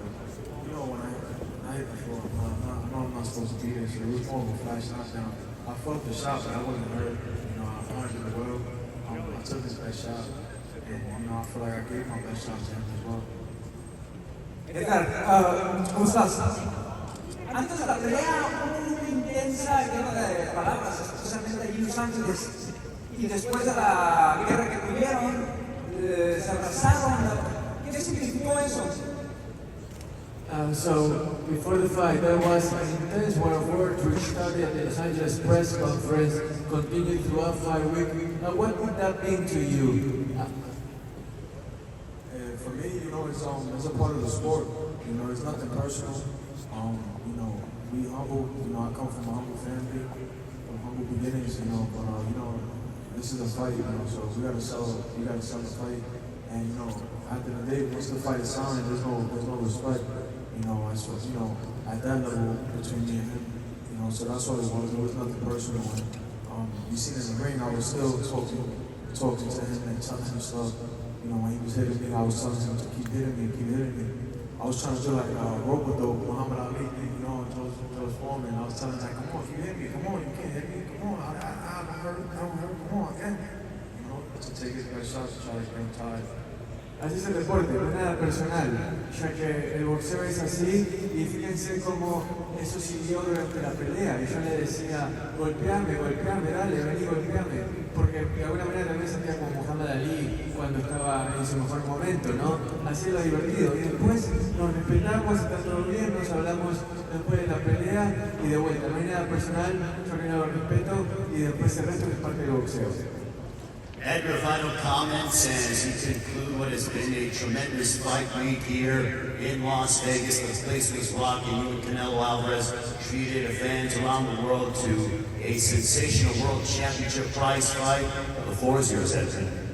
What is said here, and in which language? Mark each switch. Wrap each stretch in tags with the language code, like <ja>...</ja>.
<en>But, you know, when I hit the floor, I know I'm not supposed to be there, so it was more of a flash knockdown. I felt the shot, but I wasn't hurt. You know, I punched it well. I took his best shot. And, you know, I feel like I gave my best shot to him as well.</en> <es>Edgar, ¿cómo estás? Antes de la pelea hubo una intensa guerra de palabras, especialmente allí en Los Ángeles. Y después de la guerra que tuvieron, se abrazaron, ¿Qué significó eso?</es> <en>So, before the fight, there was an intense war of words which started at the Los Angeles press conference, continued throughout 5 weeks. What would that mean to you? For me, you know, it's a part of the sport. You know, it's nothing personal. You know, we humble. You know, I come from a humble family, from humble beginnings. You know, but you know, this is a fight. You know, so we gotta sell. We gotta sell the fight. And you know, after the day, once the fight is signed, there's no respect. You know, I suppose, you know, at that level between me and him. You know, so that's what it was. It was nothing personal. And, you see in the ring, I was still talking to him and telling him stuff. You know, when he was hitting me, I was telling him to keep hitting me. I was trying to do like rope-a-dope, Muhammad Ali, you know, and George Foreman. I was telling him, like, come on, if you hit me, come on, you can't hit me, come on, I don't hurt, come on, again. You know, to take his best shots to try to get him tired.</en> <es>Así es el deporte, no es nada personal, ya que el boxeo es así y fíjense cómo eso siguió durante la pelea y yo le decía, golpeame, dale, vení, golpeame, porque de alguna manera también sentía como Muhammad Ali cuando estaba en su mejor momento, ¿no? Así es lo divertido y después nos respetamos, está todo bien, nos hablamos después de la pelea y de vuelta, no hay nada personal, yo genero respeto y después el resto es parte del boxeo.</es> <en>Edgar, final comments as you conclude what has been a tremendous fight week here in Las Vegas. The place was rocking. You and Canelo Alvarez treated fans around the world to a sensational world championship prize fight. The floor is yours, Edgar.</en>